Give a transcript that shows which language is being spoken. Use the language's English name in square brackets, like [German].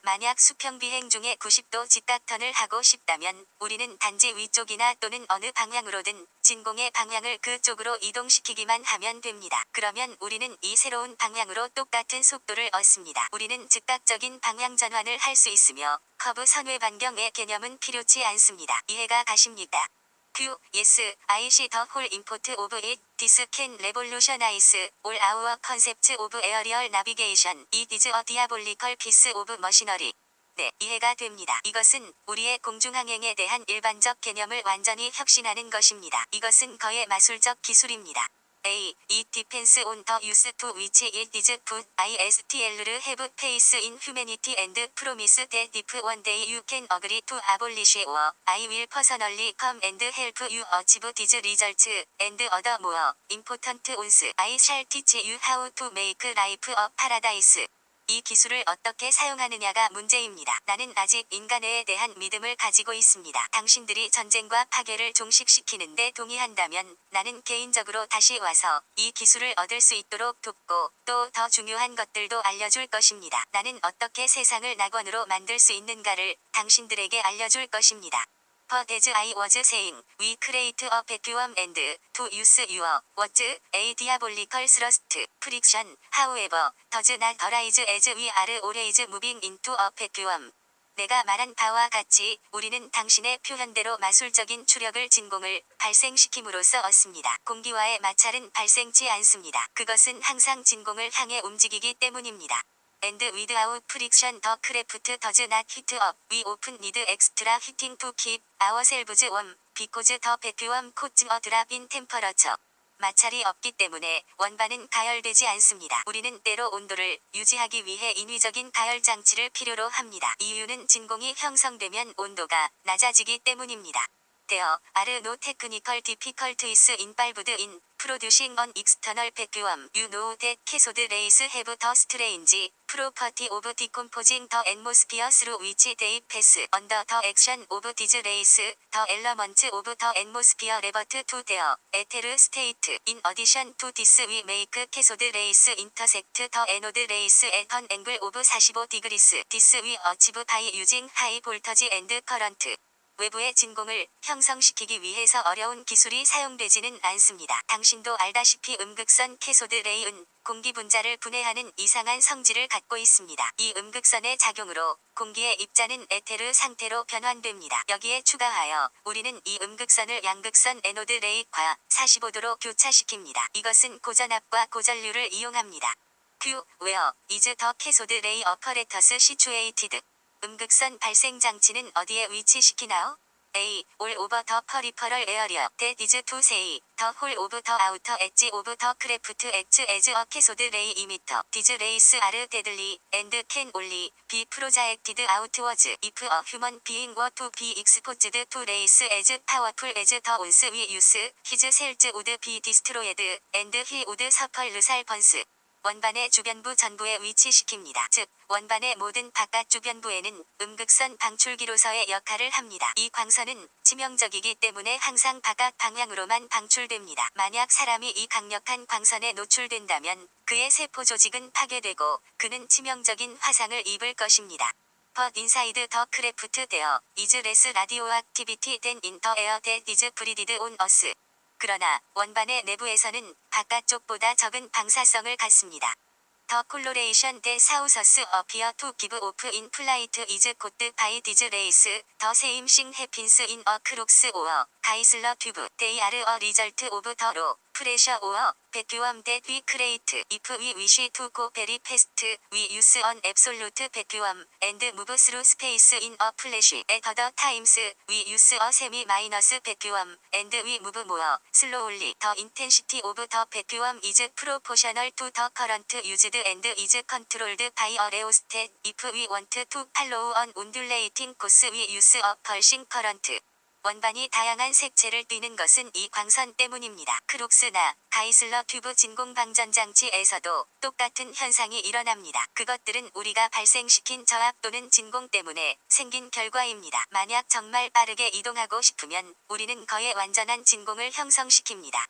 [Korean] 만약 수평 비행 중에 90도 직각턴을 하고 싶다면 우리는 단지 위쪽이나 또는 어느 방향으로든 진공의 방향을 그쪽으로 이동시키기만 하면 됩니다. 그러면 우리는 이 새로운 방향으로 똑같은 속도를 얻습니다. 우리는 즉각적인 방향 전환을 할 수 있으며 커브 선외 반경의 개념은 필요치 않습니다. 이해가 가십니까? Q. [English] Yes, I see the whole import of it. This can revolutionize all our concepts of aerial navigation. It is a diabolical piece of machinery. [Korean] 네, 이해가 됩니다. 이것은 우리의 공중항행에 대한 일반적 개념을 완전히 혁신하는 것입니다. 이것은 거의 마술적 기술입니다. [English] A. It depends on the use to which it is put. ISTL를 have faith in humanity and promise that if one day you can agree to abolish war, I will personally come and help you achieve these results and other more important ones. I shall teach you how to make life a paradise. [Korean] 이 기술을 어떻게 사용하느냐가 문제입니다. 나는 아직 인간에 대한 믿음을 가지고 있습니다. 당신들이 전쟁과 파괴를 종식시키는 데 동의한다면 나는 개인적으로 다시 와서 이 기술을 얻을 수 있도록 돕고 또 더 중요한 것들도 알려줄 것입니다. 나는 어떻게 세상을 낙원으로 만들 수 있는가를 당신들에게 알려줄 것입니다. [English] But as I was saying, we create a vacuum and to use your words, a diabolical thrust, friction, however, does not arise as we are always moving into a vacuum. [Korean] 내가 말한 바와 같이 우리는 당신의 표현대로 마술적인 추력을 진공을 발생시킴으로써 얻습니다. 공기와의 마찰은 발생치 않습니다. 그것은 항상 진공을 향해 움직이기 때문입니다. [English] And without friction the craft does not heat up. We often need extra heating to keep ourselves warm because the vacuum causes a drop in temperature. [Korean] 마찰이 없기 때문에 원반은 가열되지 않습니다. 우리는 때로 온도를 유지하기 위해 인위적인 가열 장치를 필요로 합니다. 이유는 진공이 형성되면 온도가 낮아지기 때문입니다. [English] There are no technical difficulties involved in producing an external vacuum. You know that cathode rays have the strange property of decomposing the atmosphere through which they pass. Under the action of these rays, the elements of the atmosphere revert to their ether state. In addition to this, we make cathode rays intersect the anode rays at an angle of 45 degrees. This we achieve by using high voltage and current. [Korean] 외부의 진공을 형성시키기 위해서 어려운 기술이 사용되지는 않습니다. 당신도 알다시피 음극선 캐소드 레이은 공기 분자를 분해하는 이상한 성질을 갖고 있습니다. 이 음극선의 작용으로 공기의 입자는 에테르 상태로 변환됩니다. 여기에 추가하여 우리는 이 음극선을 양극선 에노드 레이과 45도로 교차시킵니다. 이것은 고전압과 고전류를 이용합니다. [English] Q. Where is the cathode ray apparatus situated? [Korean] 음극선 발생 장치는 어디에 위치시키나요? [English] A. All over the peripheral area. That is to say, the whole of the outer edge of the craft acts as a cathode ray emitter. These rays are deadly and can only be projected outwards. If a human being were to be exposed to rays as powerful as the ones we use, his cells would be destroyed and he would suffer lethal burns. [Korean] 원반의 주변부 전부에 위치시킵니다. 즉, 원반의 모든 바깥 주변부에는 음극선 방출기로서의 역할을 합니다. 이 광선은 치명적이기 때문에 항상 바깥 방향으로만 방출됩니다. 만약 사람이 이 강력한 광선에 노출된다면 그의 세포 조직은 파괴되고 그는 치명적인 화상을 입을 것입니다. [English] But inside the craft there is less radioactivity than in the air that is breathed on us. [Korean] 그러나 원반의 내부에서는 바깥쪽보다 적은 방사성을 갖습니다. [English] The coloration that saucers appear to give off in flight is caused by these rays. The same thing happens in a crux or Geissler tube. They are a result of the low pressure or vacuum that we create. If we wish to go very fast, we use an absolute vacuum and move through space in a flash. At other times, we use a semi-minus vacuum and we move more slowly. The intensity of the vacuum is proportional to the current used and is controlled by a rheostat. If we want to follow an undulating course, we use a pulsing current. [Korean] 원반이 다양한 색채를 띠는 것은 이 광선 때문입니다. 크룩스나 가이슬러 튜브 진공방전장치에서도 똑같은 현상이 일어납니다. 그것들은 우리가 발생시킨 저압 또는 진공 때문에 생긴 결과입니다. 만약 정말 빠르게 이동하고 싶으면 우리는 거의 완전한 진공을 형성시킵니다.